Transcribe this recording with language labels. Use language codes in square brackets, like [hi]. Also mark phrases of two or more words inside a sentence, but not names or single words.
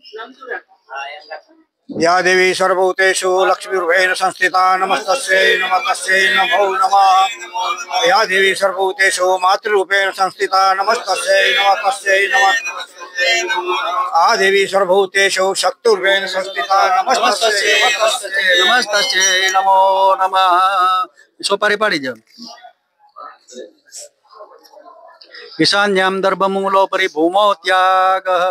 [sa] या देवी सर्वभूतेषु लक्ष्मीरूपेण संस्थिता नमस्तस्यै नमस्तस्यै नमो नमः। या देवी सर्वभूतेषु मातृरूपेण संस्थिता नमस्तस्यै नमस्तस्यै नमः। आ देवी सर्वभूतेषु शक्तिर्वेन संस्थिता नमस्तस्यै नमस्ते नमो नमः. [gu] સોપારી પાડી જાવ. [sa] ईशान्याम दर्भमूलो परिभूमो त्याग.